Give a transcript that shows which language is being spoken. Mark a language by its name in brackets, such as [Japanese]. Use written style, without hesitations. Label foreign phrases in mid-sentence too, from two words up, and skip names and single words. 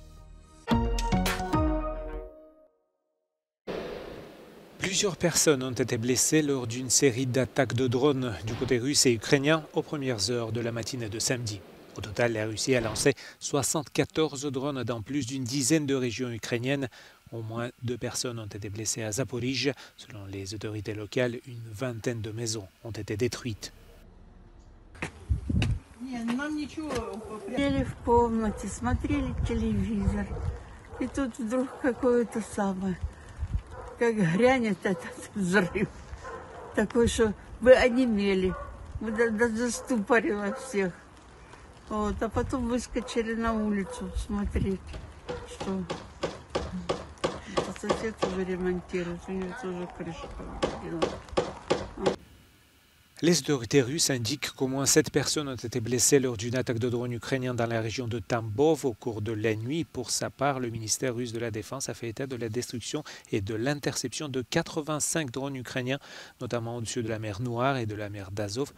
[French] Plusieurs personnes ont été blessées lors d'une série d'attaques de drones du côté russe et ukrainien aux premières heures de la matinée de samedi. Au total, la Russie a lancé 74 drones dans plus d'une dizaine de régions ukrainiennes. Au moins 2 personnes ont été blessées à Zaporijie. Selon les autorités locales, une vingtaine de maisons ont été détruites. [Russian] Сидели в комнате, смотрели телевизор, и тут вдруг какое-то самое, как грянет этот взрыв, такой, что вы онемели, заступорило всех. Вот, а потом выскочили на улицу смотреть, что сосед уже ремонтирует, у него тоже крыша повредила. [French] Les autorités russes indiquent qu'au moins 7 personnes ont été blessées lors d'une attaque de drone ukrainien dans la région de Tambov au cours de la nuit. Pour sa part, le ministère russe de la Défense a fait état de la destruction et de l'interception de 85 drones ukrainiens, notamment au-dessus de la mer Noire et de la mer d'Azov.